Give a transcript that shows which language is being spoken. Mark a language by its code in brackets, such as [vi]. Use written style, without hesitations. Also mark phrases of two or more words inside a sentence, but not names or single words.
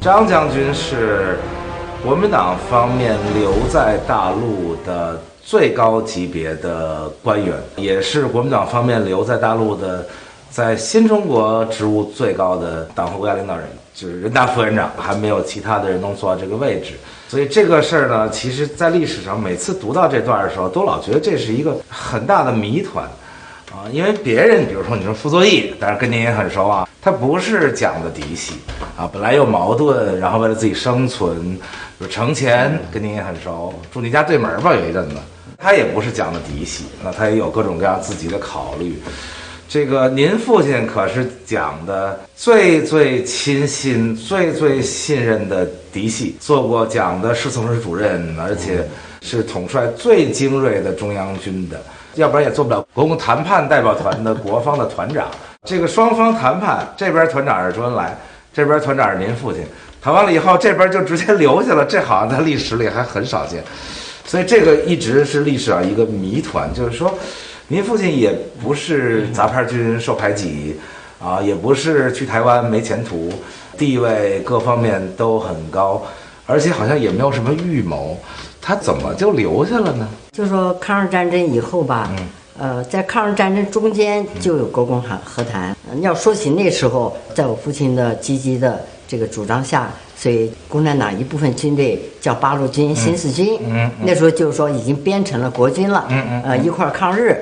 [zh] 張將軍是國民黨方面留在大陸的最高級別的官員，也是國民黨方面留在大陸的在新中國職務最高的黨和國家領導人，就是人大副院長，還沒有其他的人能做到這個位置。所以這個事兒呢，其實在歷史上每次讀到這段的時候，都老覺得這是一個很大的謎團啊，因為別人比如說你說傅作義，當然跟您也很熟啊，他不是蔣的嫡系啊，本來有矛盾，然後為了自己生存，就程潛跟您也很熟，住你家對門吧有一陣子，他也不是蔣的嫡系，那他也有各種各樣自己的考慮。這個您父親可是蔣的最最親信、最最信任的嫡系，做過蔣的侍從室主任，而且是統帥最精銳的中央軍的，要不然也做不了國共談判代表團的國方的團長。這個雙方談判，這邊團長是周恩來，這邊團長是您父親，談完了以後，這邊就直接留下了，這好像在歷史裡還很少見，所以這個一直是歷史上一個謎團，就是說。您父親也不是雜牌軍受排擠啊，也不是去台灣沒前途，地位各方面都很高，而且好像也沒有什麼預謀，他怎麼就留下了呢？就是說抗日戰爭以後吧，在抗日戰爭中間就有國共和談。要說起那時候，在我父親的積極的這個主張下，所以共產黨一部分軍隊叫八路軍、新四軍，那時候就是說已經編成了國軍了，一塊兒抗日。